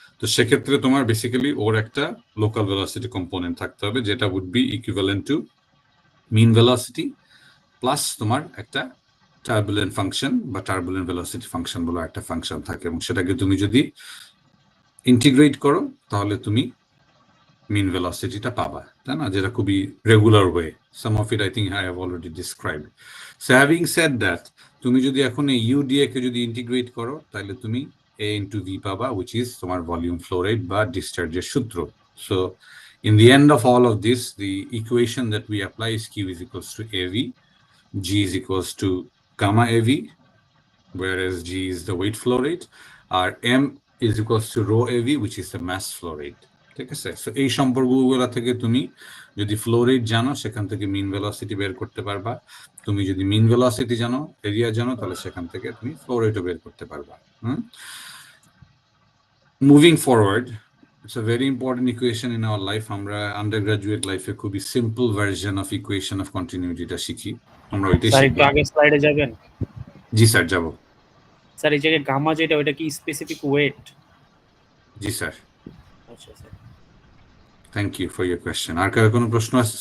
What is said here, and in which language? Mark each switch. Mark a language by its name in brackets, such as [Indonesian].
[Bangla] তো সেক্ষেত্রে তোমার বেসিক্যালি ওর একটা লোকাল ভেলোসিটি কম্পোনেন্ট থাকতে হবে, যেটা [English] would be equivalent to mean velocity [Bangla] plus তোমার একটা টার্বুলেন্ট ফাংশন বা টার্বুলেন্ট ভেলোসিটি ফাংশন বলে একটা ফাংশন থাকে, এবং সেটাকে তুমি যদি ইন্টিগ্রেট করো তাহলে তুমি মিন ভেলোসিটিটা পাবা, তাই না? যেটা খুবই [English] Regular way. Some of it I think I have already described. So having said that, [Bangla] তুমি যদি এখন এই ইউডিএ কে যদি ইন্টিগ্রেট করো তাহলে তুমি এ ইন্টু ভি পাবা, উইচ ইজ তোমার ভলিউম ফ্লো রেট বা ডিসচার্জের সূত্র। [English] So in the end of all of this, the equation that we apply is Q is equals to AV, G is equals to gamma AV, whereas G is the weight flow rate, or M is equals to rho AV, which is the mass flow rate. [Bangla] ঠিক আছে? So এই সম্পর্কগুলো থেকে তুমি যদি flow rate জানো, সেখান থেকে মিন ভেলোসিটি বের করতে পারবা। তুমি যদি মিন ভেলোসিটি জানো, এরিয়া জানো, তাহলে সেখান থেকে তুমি ফ্লো রেটও বের করতে পারবা। [English] Moving forward, it's a very important equation in our life. [Bangla] আমরা আন্ডারগ্রাজুয়েট লাইফে খুবই simple version of equation of কন্টিনিউটিটা শিখি, আমরা ওইটাই স্যার শিখি। একটু আগে স্লাইডে যাবেন। জি স্যার, যাব। স্যার এই জায়গায় গামা যেটা, ওটা কি স্পেসিফিক ওয়েট? জি স্যার, আচ্ছা sir, [English] Thank you for your question. [Bangla] আর কারো কোনো প্রশ্ন আছে?